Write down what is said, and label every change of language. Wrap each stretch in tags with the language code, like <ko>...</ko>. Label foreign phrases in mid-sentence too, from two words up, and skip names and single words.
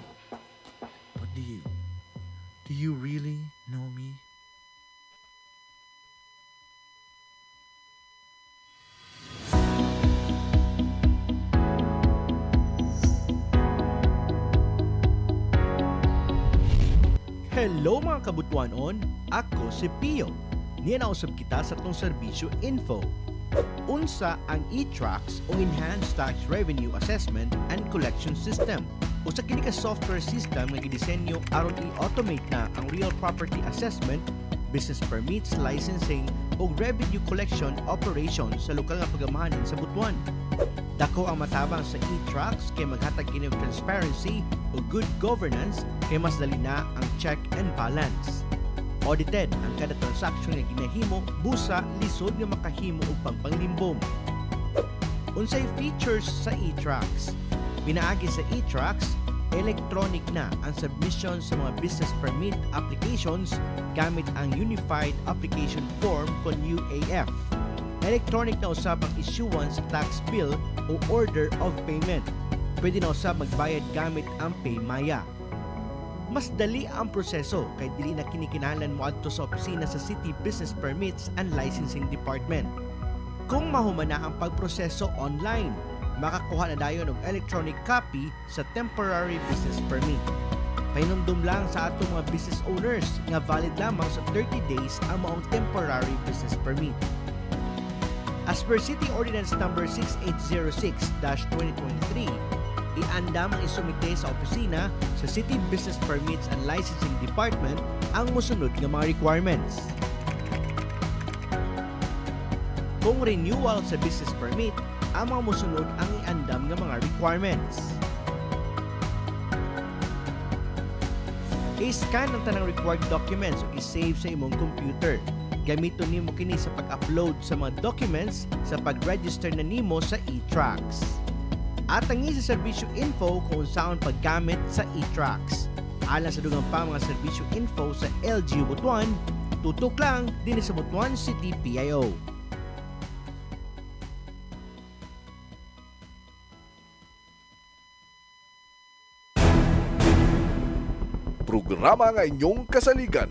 <en>But do you? Do you really know me?</en> <ceb>Hello mga kabutuanon, ako si Pio. Nianausab kita sa tong serbisyo info. Unsa ang e-Tracks o Enhanced Tax Revenue Assessment and Collection System. Usa kini ka software system nga gidisenyo aron i-automate na ang</ceb> <en>real property assessment, business permits, licensing</en> <ceb>o</ceb> <en>revenue collection operations</en> <ceb>sa lokal nga pagamahanan sa Butuan. Dako ang matabang sa e-Tracks kay maghatag kini og transparency o</ceb> <en>good governance</en> <ceb>kay mas dali na ang</ceb> <en>check and balance.</en> <ceb>Audited ang kada transaksyon nga ginahimo busa lisod nga makahimo og pangpanglimbong. Unsay features sa e-Tracks? Pinaagi sa e-Tracks, electronic na ang submission sa mga</ceb> <en>business permit applications</en> <ceb>gamit ang Unified Application Form kon UAF. Electronic na usab ang issuance sa</ceb> <en>tax bill</en> <ceb>o</ceb> <en>order of payment.</en> <ceb>Pwede na usab magbayad gamit ang PayMaya. Mas dali ang proseso kay dili na kinikinahanglan mo adto sa opisina sa City Business Permits and Licensing Department. Kung mahuman na ang pagproseso online, makakuha na dayon og</ceb> <en>electronic copy</en> <ceb>sa</ceb> <en>temporary business permit.</en> <ceb>Painumdum lang sa atong mga</ceb> <en>business owners</en> <ceb>nga valid lamang sa</ceb> <en>30 days</en> <ceb>ang maong</ceb> <en>temporary business permit. As per City Ordinance Number 6806-2023,</en> <ceb>iandam ang isumite sa opisina sa City Business Permits and Licensing Department ang musunod nga mga requirements. Kung renewal sa</ceb> <en>business permit,</en> <ceb>ang mga musunod ang iandam nga mga requirements. I-scan ang tanang</ceb> <en>required documents</en> <ceb>o i-save sa imong computer. Gamiton nimo kini sa pag-upload sa mga documents sa pag-register na nimo sa e-Tracks. At ang sa serbisyo info kung saan paggamit sa e-Tracks. Alang sa dugang pa mga serbisyo info sa LGU Butuan, tutok lang din sa Butuan City PIO. Programa nga inyong kasaligan.</ceb>